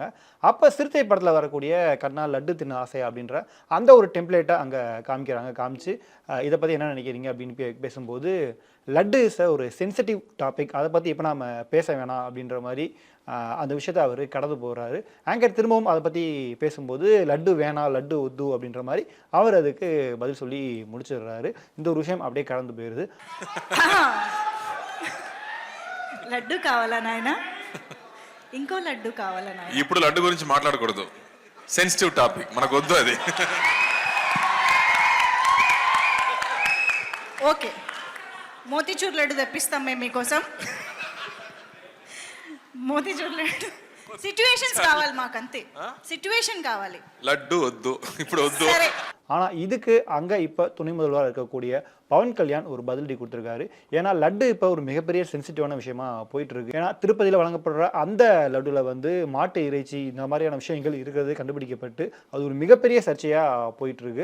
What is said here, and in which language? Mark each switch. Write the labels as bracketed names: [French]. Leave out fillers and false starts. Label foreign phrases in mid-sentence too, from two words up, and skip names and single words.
[Tamil] அப்போ சிறுத்தை படத்தில் வரக்கூடிய கண்ணா லட்டு தின்ன ஆசை அப்படின்ற அந்த ஒரு டெம்ப்ளேட்டை அங்கே காமிச்சு இதை பற்றி என்ன நினைக்கிறீங்க அப்படின்னு பேசும்போது, லட்டு இஸ் ஒரு [English] sensitive topic, [Tamil] அதை பற்றி இப்போ நாம் பேச வேணாம் அப்படின்ற மாதிரி அந்த விஷயத்தை அவர் கடந்து போகிறாரு. ஆங்கர் திரும்பவும் அதை பற்றி பேசும்போது லட்டு வேணாம், [Telugu] లడ్డు ఒద్దు [Tamil] அப்படின்ற மாதிரி அவர் அதுக்கு பதில் சொல்லி முடிச்சிடுறாரு. இந்த ஒரு விஷயம் அப்படியே கடந்து போயிடுது. [Telugu] లడ్డు కావాలా నాయనా, ఇంకో లడ్డు కావాలా నాయనా. ఇప్పుడు లడ్డు గురించి మాట్లాడకూడదు, [English] sensitive topic, [Telugu] మనకు వద్దు అది. ఓకే, మోతీచూర్ లడ్డు తెప్పిస్తాం మేము మీకోసం. మోతీచూర్ లడ్డు సిట్యుయేషన్స్ కావాలి మాకు, అంతే సిట్యుయేషన్ కావాలి. లడ్డు వద్దు, ఇప్పుడు వద్దు. సరే. [Tamil] ஆனால் இதுக்கு அங்கே இப்போ துணை முதல்வராக இருக்கக்கூடிய பவன் கல்யாண் ஒரு பதிலடி கொடுத்துருக்காரு. ஏன்னா லட்டு இப்போ ஒரு மிகப்பெரிய சென்சிட்டிவான விஷயமா போயிட்டு இருக்கு. ஏன்னா திருப்பதியில் வழங்கப்படுற அந்த லட்டுல வந்து மாட்டு இறைச்சி இந்த மாதிரியான விஷயங்கள் இருக்கிறது கண்டுபிடிக்கப்பட்டு அது ஒரு மிகப்பெரிய சர்ச்சையாக போயிட்டு இருக்கு.